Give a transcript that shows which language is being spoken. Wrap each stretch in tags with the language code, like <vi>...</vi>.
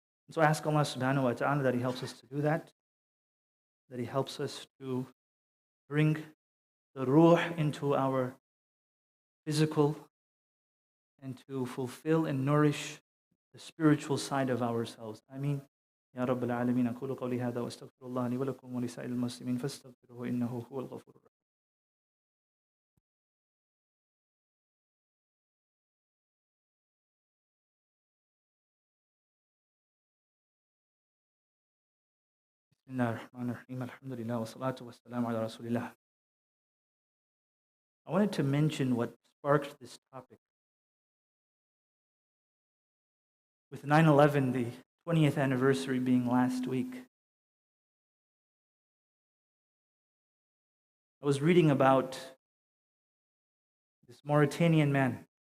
<en>So I ask Allah subhanahu wa ta'ala that He helps us to do that He helps us to bring the ruh into our physical and to fulfill and nourish the spiritual side of ourselves. Ameen. Ya Rabbil Alameen.</en> <ar>أقول قولي هذا وأستغفر الله لي ولكم ولسائر المسلمين فاستغفروه إنه هو الغفور الرحيم. بسم الله الرحمن الرحيم. الحمد لله والصلاة والسلام على رسول الله.</ar> <en>I wanted to mention what sparked this topic. With 9/11, the 20th anniversary being last week, I was reading about this Mauritanian man.</en>